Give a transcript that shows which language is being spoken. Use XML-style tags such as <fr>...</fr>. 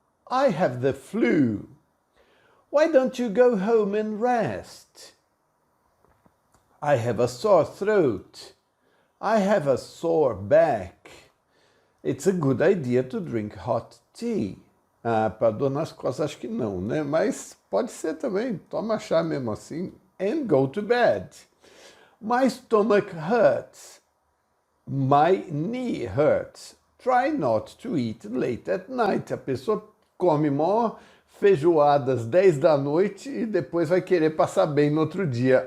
<en>I have the flu. Why don't you go home and rest? I have a sore throat. I have a sore back. It's a good idea to drink hot tea.</en> <pt>Para dor nas costas acho que não, né? Mas pode ser também. Toma chá mesmo assim.</pt> <en>And go to bed. My stomach hurts. My knee hurts. Try not to eat late at night.</en> <pt>A pessoa come mó feijoada às 10 da noite e depois vai querer passar bem no outro dia.</pt>